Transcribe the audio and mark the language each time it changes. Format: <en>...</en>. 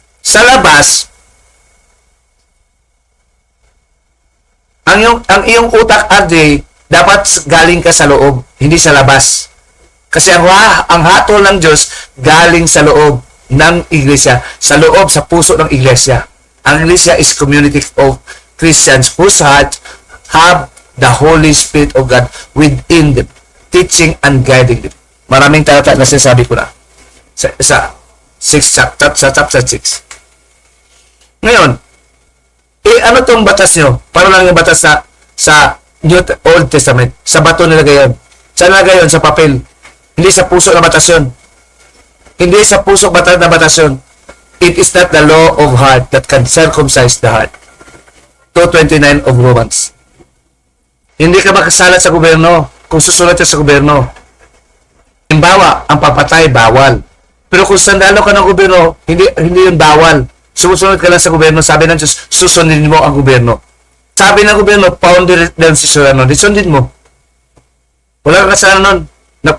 <tl>Sa labas, ang iyong utak, RJ, dapat galing ka sa loob, hindi sa labas. Kasi ang hatol ng Diyos galing sa loob ng iglesia, sa loob, sa puso ng iglesia. Ang iglesia</tl> <en>is community of Christians whose heart have the Holy Spirit of God within them, teaching and guiding them.</en> <tl>Maraming talata na sinasabi ko na sa chapter 6. Ngayon, ano tong batas nyo? Para lang yung batas sa New Old Testament. Sa bato nilagay yun. Saan nilagay yun? Sa papel. Hindi sa puso na batas yun. Hindi sa puso na batas yun.</tl> <en>It is not the law of heart that can circumcise the heart. 2:29 of Romans.</en> <tl>Hindi ka makasalat sa gobyerno kung susunod ka sa gobyerno. Halimbawa, ang papatay, bawal. Pero kung sandalo ka ng gobyerno, hindi yun bawal. Sumusunod ka lang sa gobyerno, sabi ng Diyos, susundin mo ang gobyerno. Sabi ng gobyerno, founder din si Soriano, sundin mo. Wala kang kasalanan nun.</tl>